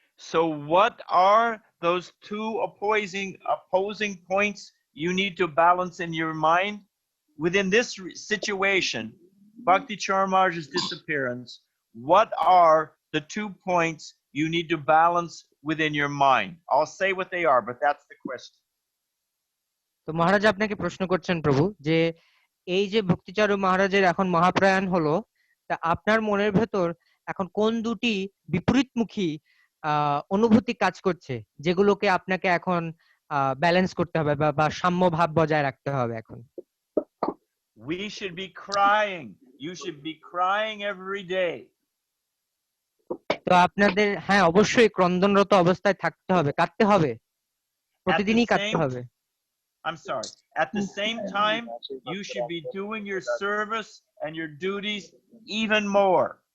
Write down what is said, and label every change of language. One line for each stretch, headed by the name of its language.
English: So what are those two opposing points you need to balance in your mind? Within this situation, Bhakti Charumaharaj's disappearance, what are the 2 points you need to balance within your mind? I'll say what they are, but that's the question.
Bangla: তো মহারাজ আপনাকে প্রশ্ন করছেন প্রভু, যে এই যে ভক্তিচারু মহারাজের এখন মহাপ্রয়াণ হলো, তা আপনার মনের ভেতর এখন কোন দুটি বিপরীতমুখী অনুভূতি কাজ করছে যেগুলোকে আপনাকে এখন ব্যালেন্স করতে হবে বা সাম্য ভাব বজায় রাখতে হবে এখন?
English: We should be crying. You should be crying every day.
Bangla: তো আপনাদের হ্যাঁ অবশ্যই ক্রন্দনরত অবস্থায় থাকতে হবে, কাঁদতে হবে, প্রতিদিনই কাঁদতে হবে।
English: I'm sorry. At the same time, you should be doing your service and your duties even more.